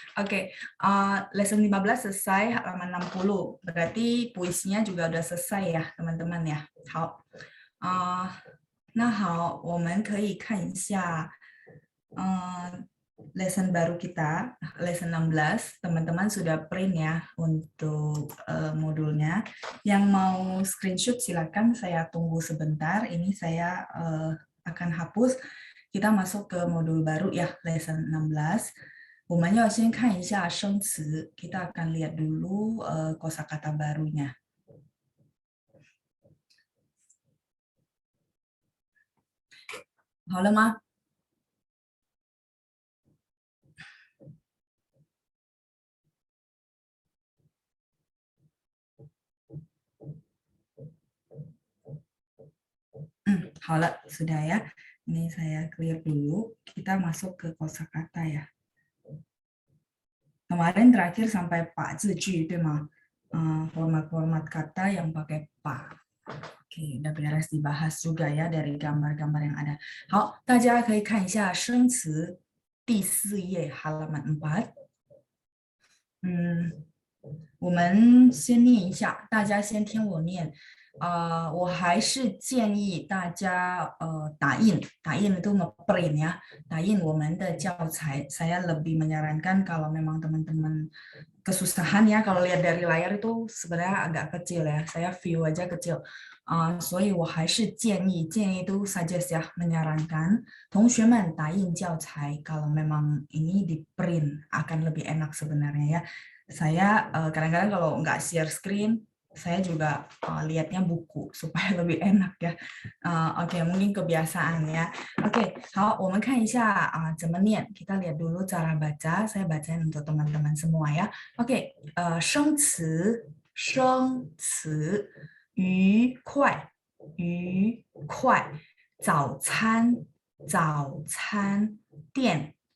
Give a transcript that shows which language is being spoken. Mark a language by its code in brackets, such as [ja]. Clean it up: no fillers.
[id] Oke, lesson 15 selesai halaman 60. Berarti puisinya juga udah selesai ya, teman-teman ya. [zh] 好，那好，我们可以看一下lesson [id] baru kita, [zh] lesson 16. [id] Teman-teman sudah print ya untuk modulnya. Yang mau screenshot silakan, saya tunggu sebentar. Ini saya akan hapus. Kita masuk ke modul baru ya, lesson 16. [zh] 我们要先看一下生词, [id] kita akan lihat dulu kosakata barunya. [zh] 好了吗？好了, [id] sudah ya. Ini saya clear dulu. Kita masuk ke kosakata ya. Kemarin terakhir sampai pak 字句, [zh] 对吗? [id] Format-format kata yang pakai pak. Oke, udah beres dibahas juga ya dari gambar-gambar yang ada. [zh] 好，大家可以看一下生词第4页 [id] halaman 4。 [zh] 我们先念一下，大家先听我念。我还是建议大家打印 [id] itu ngeprint ya, [zh] 打印我们的教材。 [id] Saya lebih menyarankan kalau memang teman-teman kesusahan ya, kalau lihat dari layar itu sebenarnya agak kecil ya, saya view aja kecil. [zh] 所以我还是建议 [id] itu suggest ya, menyarankan [zh] 同学们打印教材 [id] kalau memang ini di print akan lebih enak sebenarnya ya. Saya kadang-kadang kalau nggak share screen, saya juga lihatnya buku supaya lebih enak ya. Oke, mungkin kebiasaan ya. [zh] Oke, 好，我们看一下怎么念. [id] Kita lihat dulu cara baca. Saya bacain untuk teman-teman semua ya. [zh] Oke, 生词，生词，愉快，愉快，早餐，早餐，店，